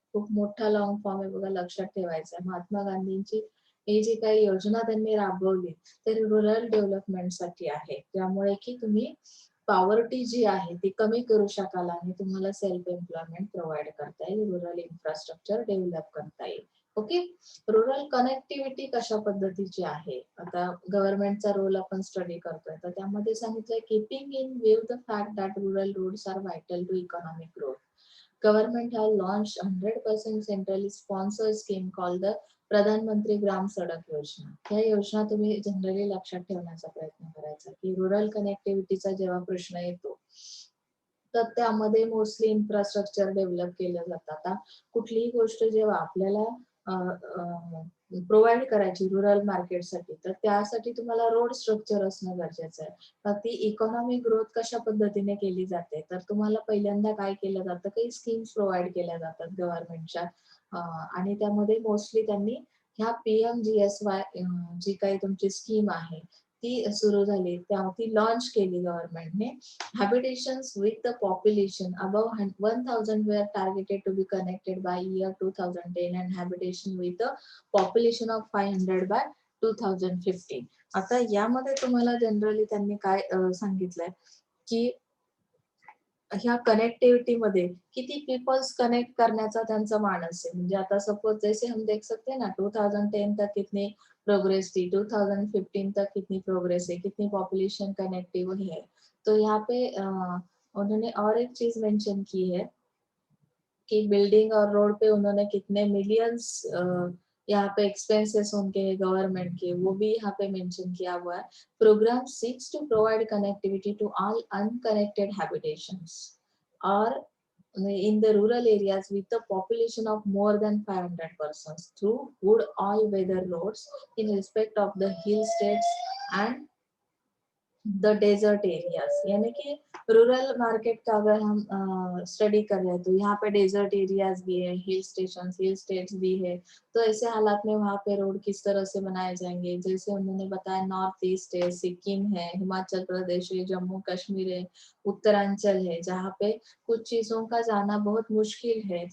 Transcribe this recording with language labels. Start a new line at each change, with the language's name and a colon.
Marathi: खूप मोठा long form आहे बघा, लक्षात ठेवायचा. महात्मा गांधींची ही जी काही योजना त्यांनी राबवली तर रुरल डेव्हलपमेंटसाठी आहे, त्यामुळे की तुम्ही पॉवर्टी जी आहे ती कमी करू शकाल आणि तुम्हाला सेल्फ एम्प्लॉयमेंट प्रोव्हाइड करता येईल, रुरल इन्फ्रास्ट्रक्चर डेव्हलप करता येईल. ओके. रुरल कनेक्टिव्हिटी कशा पद्धतीची आहे, आता गव्हर्नमेंटचा रोल आपण स्टडी करतोय, तर त्यामध्ये सांगितलंय
English: Keeping in view the fact that rural roads are vital to economic growth. Government has launched 100% centrally sponsored scheme called the Pradhan Mantri Gram Sadak Yojana.
Marathi: या योजना तुम्ही जनरली लक्षात ठेवण्याचा प्रयत्न करायचा, की रुरल कनेक्टिव्हिटीचा जेव्हा प्रश्न येतो तर त्यामध्ये मोस्टली इन्फ्रास्ट्रक्चर डेव्हलप केलं जातं. आता कुठलीही गोष्ट जेव्हा आपल्याला प्रोव्हाइड करायची रुरल मार्केटसाठी, तर त्यासाठी तुम्हाला रोड स्ट्रक्चर असणं गरजेचं आहे. तर ती इकॉनॉमिक ग्रोथ कशा पद्धतीने केली जाते, तर तुम्हाला पहिल्यांदा काय केलं जातं, काही स्कीम्स प्रोव्हाइड केल्या जातात गव्हर्नमेंटच्या, आणि त्यामध्ये मोस्टली त्यांनी ह्या PMGSY जी काही तुमची स्कीम आहे ती सुरू झाली, ती लॉन्च केली गव्हर्नमेंटने.
English: Habitations with the population above 1000 were targeted to be connected by year 2010 and habitation with the population of 500 by 2015.
Marathi: आता यामध्ये तुम्हाला जनरली त्यांनी काय सांगितलंय की ह्या कनेक्टिव्हिटी मध्ये किती पीपल्स कनेक्ट करण्याचा त्यांचा मानस आहे. म्हणजे आता
Hindi: सपोज जैसे हम देख सकते हैं ना 2010 तक कितनी प्रोग्रेस थी, 2015 तक कितनी प्रोग्रेस है, कितनी पॉपुलेशन कनेक्टिव है. तो यहाँ पे उन्होंने और एक चीज मेंशन की है कि बिल्डिंग और रोड पे उन्होंने कितने मिलियंस यहाँ पे एक्सपेंसेस उनके गवर्नमेंट के वो भी यहाँ पे मेंशन किया हुआ है.
English: Programme seeks to provide connectivity to all unconnected habitations or in the rural areas with a population of more than 500 persons through good all weather roads in respect of the hill states and the desert areas.
Hindi: यानी कि rural market का अगर हम study कर रहे हैं तो यहाँ पे डेजर्ट एरियाज भी है, हिल स्टेशन हिल स्टेट्स भी है. तो ऐसे हालात में वहाँ पे रोड किस तरह से बनाए जाएंगे, जैसे उन्होंने बताया नॉर्थ ईस्ट है, सिक्किम है, हिमाचल प्रदेश है, जम्मू कश्मीर है, उत्तरांचल है, जहाँ पे कुछ चीजों का जाना बहुत मुश्किल है.